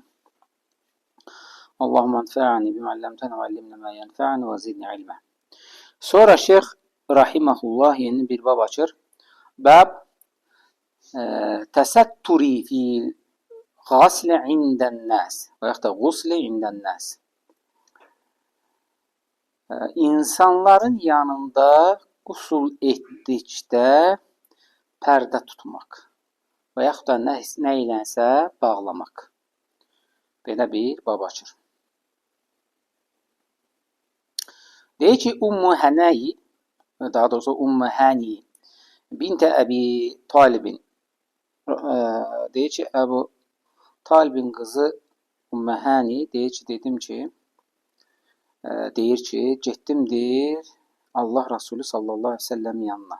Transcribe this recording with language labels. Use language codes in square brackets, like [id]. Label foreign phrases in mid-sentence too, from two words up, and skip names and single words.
[ar] اللهم انفعني بما علمتنا وعلمنا ما ينفعني وزدني علما. [tr] Sonra Şeyh rahimahullah yeni bir bab açır. [ar] باب التستر في الغسل عند الناس [tr] veya da [ar] غسل عند الناس. [az] İnsanların yanında qusul etdikdə pərdə tutmaq və yaxud da nə ilənsə bağlamaq. Belə bir bab açır. Deyir ki, Ummu Hənəyi, daha doğrusu Ummu Hani bintə Əbi Talibin, deyir ki, Əbu Talibin qızı Ummu Hani deyir ki, getdim deyir Allah Resulü [ar] صلى الله عليه وسلم [az] yanına.